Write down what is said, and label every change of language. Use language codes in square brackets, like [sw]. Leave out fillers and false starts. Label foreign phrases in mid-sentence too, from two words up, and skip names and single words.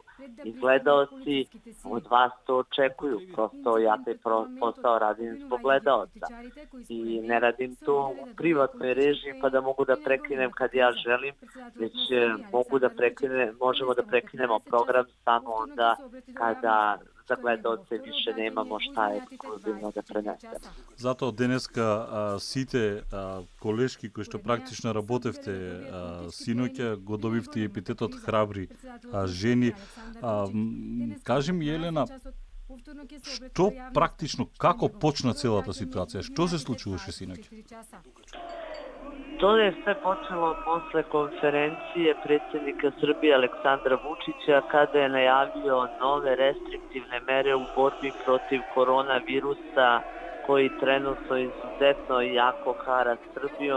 [sr] I gledaoci od vas to očekuju, prosto ja taj posao radim zbog gledaoca. I ne radim to u privatnoj režiji pa da mogu da prekinem kad ja želim, već možemo da prekinemo program samo onda kada za gledaoce više nemamo šta ekskluzivno da prenesemo. [mk] Затоа денеска сите колешки кои што практично работевте синоќа го добивте епитетот храбри жени. Кажи ми, Јелена, што практично, како почна целата ситуација? Што се случуваше синоќа? [sr] To je sve počelo posle konferencije predsjednika Srbije Aleksandra Vučića kada je najavio nove restriktivne mere u borbi protiv koronavirusa koji trenutno izuzetno jako hara Srbijom.